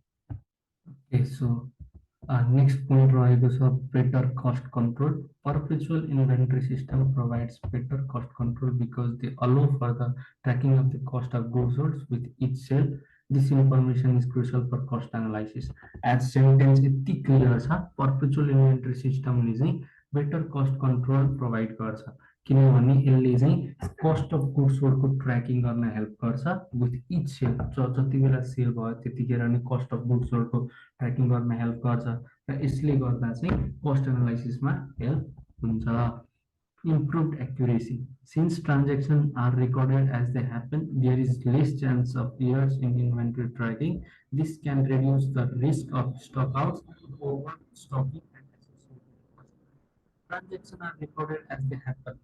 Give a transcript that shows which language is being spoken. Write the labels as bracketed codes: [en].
[en] Okay, so next point रहेको छ better cost control. Perpetual inventory system provides better cost control because they allow for the tracking of the cost of goods sold with each sale. This information is crucial for cost analysis. [ne] As sentence यति clear छ, perpetual inventory system ले चाहिँ better cost control provide गर्छ, किनभने यसले चाहिँ cost of goods सोल्डको tracking गर्न help गर्छ विथ इच सेल। जति बेला सेल भयो त्यतिखेर नै कस्ट अफ गुड्स सोल्डको ट्र्याकिङ गर्न हेल्प गर्छ र यसले गर्दा चाहिँ कस्ट एनालाइसिसमा हेल्प हुन्छ। [en] Improved accuracy. Since transactions are recorded as they happen, there is less chance of errors in inventory tracking. This can reduce the risk of stockouts, overstocking, and associated costs. Transactions are recorded as they happen.